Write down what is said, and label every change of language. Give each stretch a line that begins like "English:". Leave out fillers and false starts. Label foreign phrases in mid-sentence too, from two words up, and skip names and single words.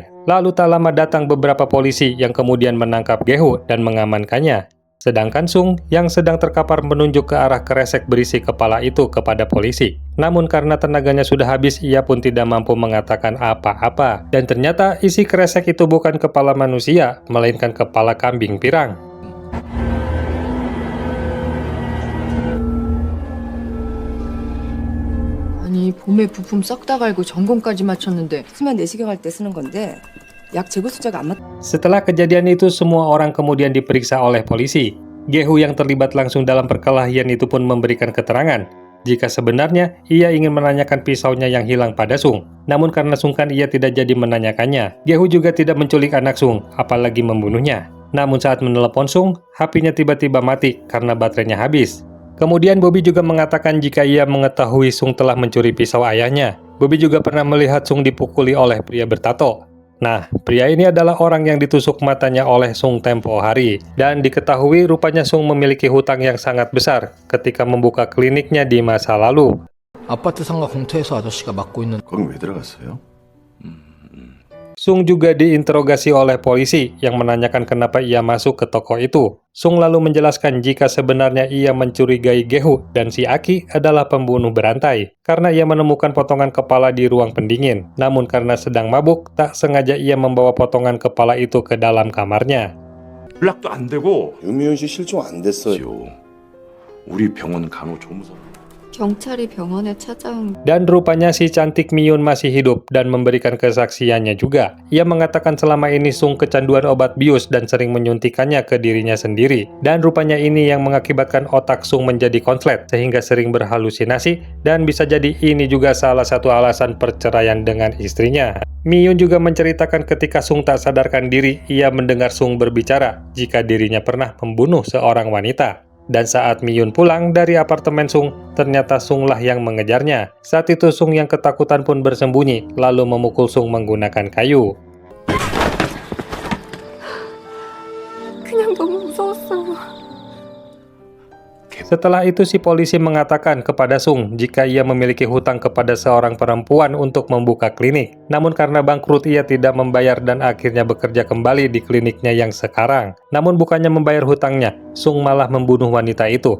Indonesian: Lalu tak lama datang beberapa polisi yang kemudian menangkap Gehu dan mengamankannya. Sedangkan Sung yang sedang terkapar menunjuk ke arah kresek berisi kepala itu kepada polisi. Namun karena tenaganya sudah habis, ia pun tidak mampu mengatakan apa-apa. Dan ternyata isi kresek itu bukan kepala manusia, melainkan kepala kambing pirang.
Korean: 아니 봄에 부품 싹 다 갈고 점검까지 마쳤는데 하지만 내시경 할 때 쓰는 건데 약 재고 숫자가 안 맞.
Indonesian: Setelah kejadian itu, semua orang kemudian diperiksa oleh polisi. Gehu yang terlibat langsung dalam perkelahian itu pun memberikan keterangan jika sebenarnya ia ingin menanyakan pisaunya yang hilang pada Sung. Namun karena sungkan ia tidak jadi menanyakannya. Gehu juga tidak menculik anak Sung, apalagi membunuhnya. Namun saat menelepon Sung, HP-nya tiba-tiba mati karena baterainya habis. Kemudian Bobby juga mengatakan jika ia mengetahui Sung telah mencuri pisau ayahnya. Bobby juga pernah melihat Sung dipukuli oleh pria bertato. Nah, pria ini adalah orang yang ditusuk matanya oleh Sung tempo hari. Dan diketahui rupanya Sung memiliki hutang yang sangat besar ketika membuka kliniknya di masa lalu.
Korean: 아파트 상가 공터에서 아저씨가 맡고 있는. 거긴 왜 들어갔어요?
Indonesian: Sung juga diinterogasi oleh polisi yang menanyakan kenapa ia masuk ke toko itu. Sung lalu menjelaskan jika sebenarnya ia mencurigai Gehu dan si Aki adalah pembunuh berantai karena ia menemukan potongan kepala di ruang pendingin. Namun karena sedang mabuk, tak sengaja ia membawa potongan kepala itu ke dalam kamarnya.
Korean: 연락도 안 되고 유미윤 씨 실종 안 됐어요. 우리 병원 간호조무사. 경찰이 병원에 찾아온.
Indonesian: Dan rupanya si cantik Miyun masih hidup dan memberikan kesaksiannya juga. Ia mengatakan selama ini Sung kecanduan obat bius dan sering menyuntikannya ke dirinya sendiri. Dan rupanya ini yang mengakibatkan otak Sung menjadi konslet sehingga sering berhalusinasi dan bisa jadi ini juga salah satu alasan perceraian dengan istrinya. Miyun juga menceritakan ketika Sung tak sadarkan diri, ia mendengar Sung berbicara jika dirinya pernah membunuh seorang wanita. Dan saat Miyun pulang dari apartemen Sung, ternyata Sung lah yang mengejarnya. Saat itu Sung yang ketakutan pun bersembunyi, lalu memukul Sung menggunakan kayu.
Korean: 그냥 너무 무서웠어요.
Indonesian: Setelah itu si polisi mengatakan kepada Sung jika ia memiliki hutang kepada seorang perempuan untuk membuka klinik. Namun karena bangkrut ia tidak membayar dan akhirnya bekerja kembali di kliniknya yang sekarang. Namun bukannya membayar hutangnya, Sung malah membunuh wanita itu.